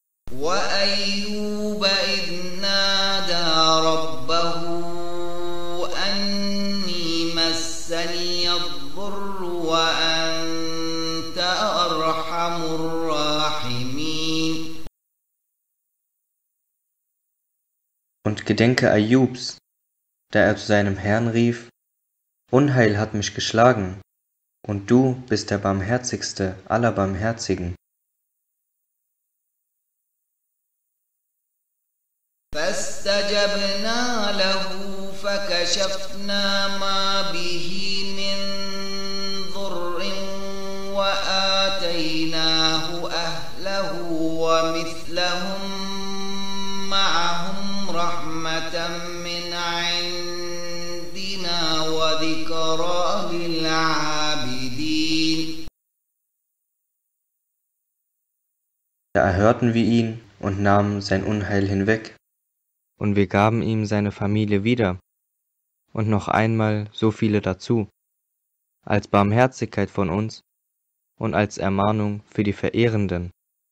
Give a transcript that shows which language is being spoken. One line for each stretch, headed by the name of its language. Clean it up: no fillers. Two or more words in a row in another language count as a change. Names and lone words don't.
Arabic: وأيوب إذ نادى ربه أني مسني الضر وأنت أرحم الراحمين.
German: Und gedenke Ayubs, da er zu seinem Herrn rief: Unheil hat mich geschlagen, und du bist der barmherzigste aller Barmherzigen.
Arabic: فاستجبنا له فكشفنا ما به من ضر وآتيناه أهله ومثلهم معهم رحمة من عندنا وذكرى للعابدين.
German: Da erhörten wir ihn und nahmen sein Unheil hinweg, und wir gaben ihm seine Familie wieder, und noch einmal so viele dazu, als Barmherzigkeit von uns und als Ermahnung für die Verehrenden.